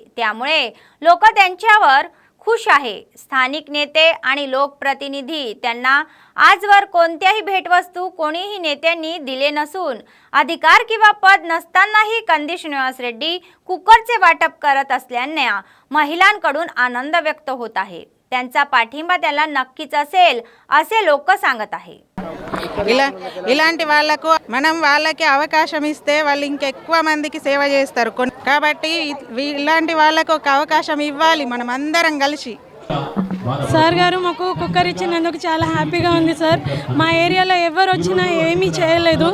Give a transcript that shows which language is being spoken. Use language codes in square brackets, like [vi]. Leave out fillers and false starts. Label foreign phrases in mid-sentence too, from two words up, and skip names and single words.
[mr] त्यामुळे लोक त्यांच्यावर खुश आहे. स्थानिक नेते आणि लोकप्रतिनिधी त्यांना आजवर कोणत्याही भेटवस्तू कोणीही नेत्यांनी दिले नसून अधिकार किंवा पद नसतानाही कंदी श्रीनिवास रेड्डी कुकरचे वाटप करत असल्याने महिलांकडून आनंद व्यक्त होत आहे. त्यांचा पाठिंबा त्याला नक्कीच असेल असे लोक सांगत आहे. [te] ఇలాంటి వాళ్ళకు మనం వాళ్ళకి అవకాశం ఇస్తే వాళ్ళు ఇంకెక్కువ మందికి సేవ చేస్తారు కాబట్టి ఇలాంటి వాళ్ళకు ఒక అవకాశం ఇవ్వాలి మనం అందరం కలిసి. సార్ గారు మాకు కుక్కర్ ఇచ్చినందుకు చాలా హ్యాపీగా ఉంది సార్. మా ఏరియాలో ఎవరు వచ్చినా ఏమీ చేయలేదు.